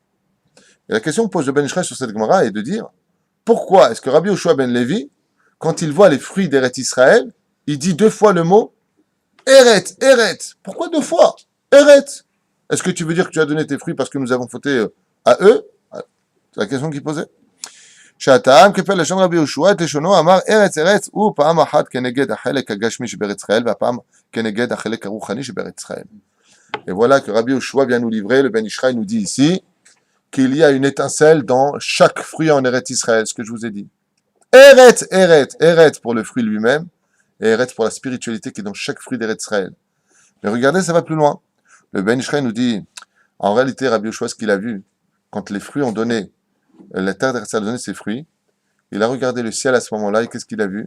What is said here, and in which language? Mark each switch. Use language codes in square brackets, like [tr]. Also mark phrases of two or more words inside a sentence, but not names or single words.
[fr] Et la question que pose le Ben Israël sur cette Gemara est de dire, pourquoi est-ce que Rabbi Yoshua ben Levi, quand il voit les fruits d'Eretz Israël, il dit 2 fois le mot [he] ארץ, ארץ. [fr] Pourquoi 2 fois? Eretz. Est-ce que tu veux dire que tu as donné tes fruits parce que nous avons fauté à eux? C'est la question qu'il posait. [he] שהטעם כפל לשון רבי יהושע תשונו אמר ארץ ארץ הוא פעם אחת כנגד החלק הגשמי שבארץ ישראל והפעם כנגד החלק הרוחני שבארץ ישראל. [fr] Et voilà que Rabbi Yoshua vient nous livrer, le Ben Ishraï nous dit ici qu'il y a une étincelle dans chaque fruit en Eretz Israël, ce que je vous ai dit. [he] ארץ, ארץ, ארץ [fr] pour le fruit lui-même et Eretz pour la spiritualité qui est dans chaque fruit d'Eretz Israël. Mais regardez, ça va plus loin. Le Ben Ishraï nous dit, en réalité, Rabbi Yoshua, ce qu'il a vu, quand les fruits ont donné, la terre d'Eretz a donné ses fruits, il a regardé le ciel à ce moment-là, et qu'est-ce qu'il a vu?